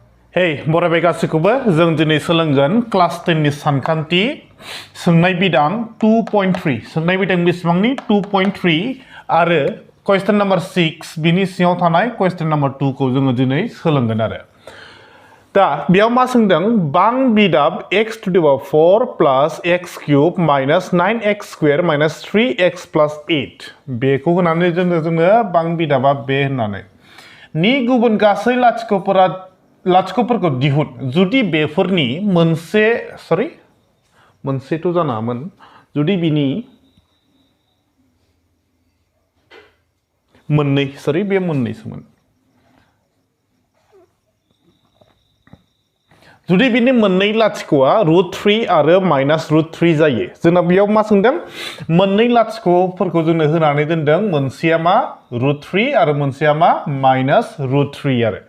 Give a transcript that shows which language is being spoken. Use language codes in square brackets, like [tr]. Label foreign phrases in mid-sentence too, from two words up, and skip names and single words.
[brx] Hey, बराय गासिखौबो जों दिनै सोलोंगोन क्लास 10 नि सानखान्थि सोंनाय बिदां 2.3 सोंनाय बिदां बेसेबांनि 2.3 आरो [en] question number 6 [brx] बिनि सिङाव थानाय [en] question number 2 [brx] जोङो दिनै सोलोंगोन आरो दा बेयाव मा सोंदों बां बिदाब [en] x to the power 4 plus x cube minus 9x square minus 3x plus 8 [brx] बेखौ होनानै जोङो बां बिदाबा बे होननानै नि गुबुन गासै लाथिख'फोरखौ दिहुन जुदि बेफोरनि मोनसेथ' जानामोन जुदि बिनि बे मोननैसोमोन जुदि बिनि मोननै लाथिख'आ √3 आरो -√3 जायो जोंना बेयाव मा सोंदों मोननै लाथिख'फोरखौ जोंनो होनानै दोनदों मोनसेया मा √3 आरो मोनसेया मा -√3 आरो